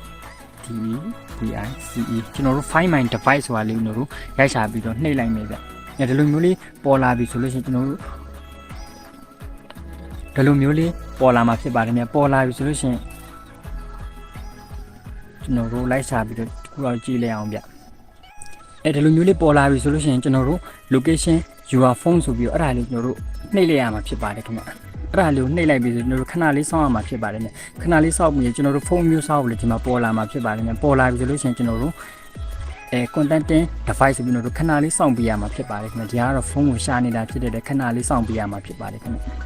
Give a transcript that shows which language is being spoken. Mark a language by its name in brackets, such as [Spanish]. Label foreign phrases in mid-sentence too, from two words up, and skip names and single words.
[Burmese] DEVICE ကျွန်တော်တို့ Find My Device ဆိုတာလေးကိုရိုက်ချပြီးတော့နှိပ်လိုက်မယ်ဗျဒီလိုမျိုးလေးပေါ်လာပြီဆိုလို့ရှိရင်ကျွန်တော်တို့ဒီလိုမျိုးလေးပေါ်လာမှာဖြစ်ပါတယ်ဗျပေါ်လာပြီဆိုလို့ရှိရင် ကျွန်တော်တို့လိုက်ချပြီးတော့ခုတော့ကြည့်လိုက်အောင်ဗျဒီလိုမျိုးလေးပေါ်လာပြီဆိုလို့ရှိရင်ကျွန်တော်တို့ [English] location your phone [Burmese] ဆိုပြီးတော့အဲ့ဒါလေးကျွန်တော်တို့နှိပ်လိုက်ရမှာဖြစ်ပါတယ်ခင်ဗျအဲ့ဒါလေးကိုနှိပ်လိုက်ပြီးဆိုကျွန်တော်တို့ခဏလေးစောင့်ရမှာဖြစ်ပါတယ်ဗျခဏလေးစောင့်ပြီးကျွန်တော်တို့ဖုန်းမျိုးစောင့်လို့ဒီမှာပေါ်လာမှာဖြစ်ပါတယ်ဗျပေါ်လာပြီဆိုလို့ရှိရင်ကျွန်တော်တို့ [English] content device [Burmese] ဆိုပြီးတော့ခဏလေးစောင့်ပေးရမှာဖြစ်ပါတယ်ခင်ဗျဒီကတော့ဖုန်းကိုရှာနေတာဖြစ်တဲ့ခဏလေးစောင့်ပေးရမှာဖြစ်ပါတယ်ခင်ဗျ